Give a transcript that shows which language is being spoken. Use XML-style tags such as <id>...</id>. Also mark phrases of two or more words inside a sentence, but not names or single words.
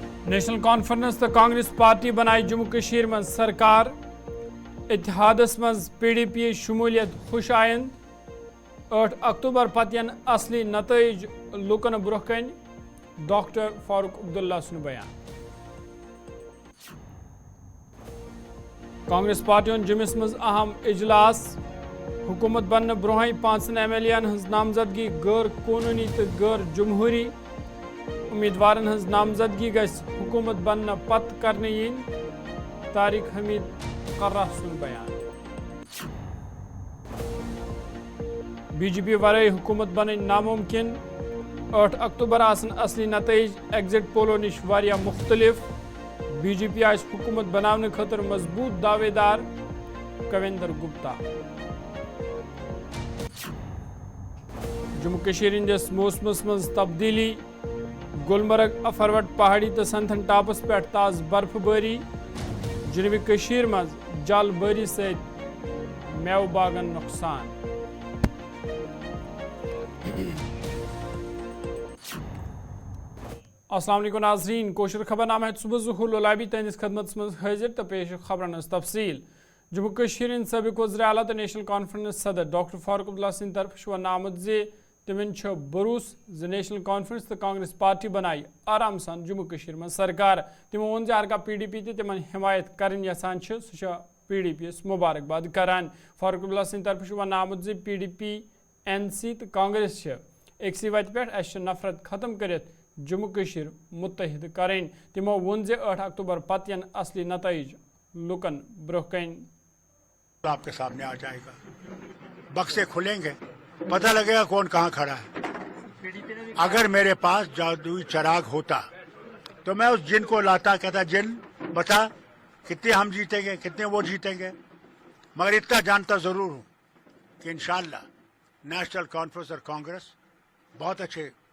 <ks>نیشنل کانفرنس تو کانگریس پارٹی بنائی جموں کشیر من سرکار اتحادس مز پی ڈی پی شمولیت خوش آئند 8 اکتوبر پتین اصلی نتائج لوکن برہ کن ڈاکٹر فاروق عبداللہ سن بیان کانگریس پارٹی جمس مز اہم اجلاس حکومت بننے برہی 5 ایم ایل این ہز نامزدگی غیر قانونی تو غیر جمہوری امیدوارن ہز نامزدگی گھس حکومت بننے پت کرنے ین طارق حمید قرہ سن بیان بی جے پی ورائے حکومت بنن ناممکن 8 اکتوبر آسن اصلی نتائج ایگزٹ پولو نش واریاہ مختلف بی جے پی آس حکومت بنانے خاطر مضبوط دعوے دار کویندر گپتا جموں کشیر ہندس موسمس مز تبدیلی گلمرگ افروٹ پہاڑی تو سنتھن ٹاپس پہ تاز برف باری جنوبی کشیر مز جل باری ست میو باغن نقصان السلام علیکم ناظرین کوشر خبر نامہ صبح ظہور لولابی تہندس خدمت مز حاضر تو پیش خبرن ہز تفصیل جموں کشیر ہند سابق وزیر اعلیٰ تو نیشنل کانفرنس صدر ڈاکٹر فاروق عبداللہ سند طرف ون آمت زِ تمن بروس ز نیشنل کانفرنس تو کانگریس پارٹی بنائی آرام سان جموں کشیر من سرکار تمو ون زِ ہرکا پی ڈی پی تہ تمن حمایت کرن یژھان سہ پی ڈی پی یس مبارکباد کران فاروق عبداللہ سند طرف ون آمت زِ پی ڈی پی این سی تو کانگریس اکسی وتہ پہ اس نفرت ختم کرت جموں کشیر متحد کریں تمو ون زِ 8 اکتوبر پتین اصلی نتائج لوکن برہ کن</ks> <ur>آپ کے سامنے آ جائے گا بکسے کھلیں گے پتہ لگے گا کون کہاں کھڑا ہے اگر میرے پاس جادوئی چراغ ہوتا تو میں اس جن کو لاتا کہتا جن بتا کتنے ہم جیتیں گے کتنے وہ جیتیں گے مگر اتنا جانتا ضرور ہوں کہ انشاءاللہ نیشنل کانفرنس اور کانگریس بہت اچھے</ur>